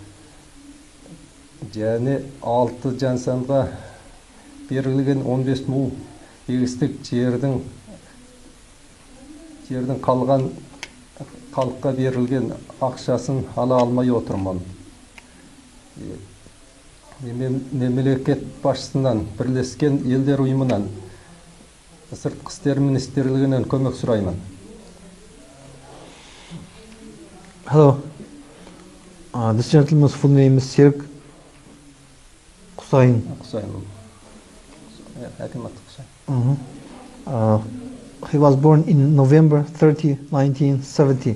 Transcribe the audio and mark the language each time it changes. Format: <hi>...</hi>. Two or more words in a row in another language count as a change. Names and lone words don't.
<kk>Және 6 жансанға берілген 15 мол егістік жердің қалған халыққа берілген ақшасын ала алмай отырмын. Мемлекет басшысынан, Бірлескен Елдер ұйымынан, Сыртқы істер министрлігінен көмек сұраймын.</kk> <en>Hello. This gentleman's full name is Serk Qusayn. He was born in November 30, 1970.</en>